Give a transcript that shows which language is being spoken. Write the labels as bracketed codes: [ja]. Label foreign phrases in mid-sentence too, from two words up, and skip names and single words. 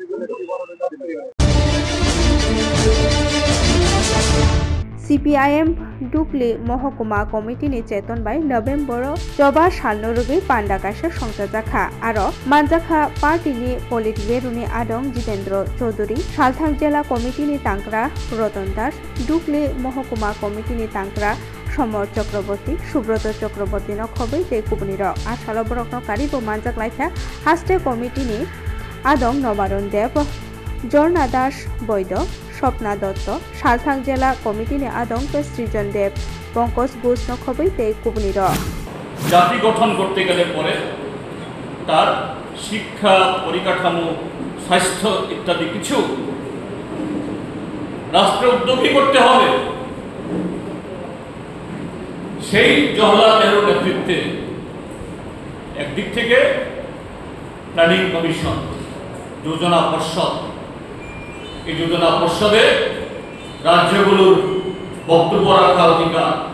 [trp] CPIM डुकली महकुमा कमिटिनि चेतन बाय नवेम्बर 14 सालनो रुगै पांडा काशा संसार जाखा आरो मानजाखा पार्टीनि पलिट बेरुनि आदं जितेन्द्र चौधुरी सालथां जिल्ला कमिटिनि तांक्रा रतन दास डुकली महकुमा कमिटिनि तांक्रा समर चक्रवर्ती सुब्रत चक्रवर्ती नखबै ते कुबनिर आसाल बरकनो कारिबो मानजाक लाइखा हास्टे कमिटिनि आदं नबारन देव जर्ना दास बৈদ্য স্বপ্না দত্ত সালথাং জেলা কমিটিনি আদঙ্ক সৃজন দেব পঙ্কজ ঘোষ নখবই তে কুবনির [bn] জাতি গঠন করতে গেলে পরে তার শিক্ষা পরিকাঠামো স্বাস্থ্য ইত্যাদি কিছু রাষ্ট্র উদ্যোগী করতে হবে সেই জওহরলাল নেহরুর নেতৃত্বে একদিক থেকে [en] planning commission [bn] যোজনা পর্ষদ এই যোজনা পর্ষদে রাজ্যগুলোর বক্তব্য রাখার অধিকার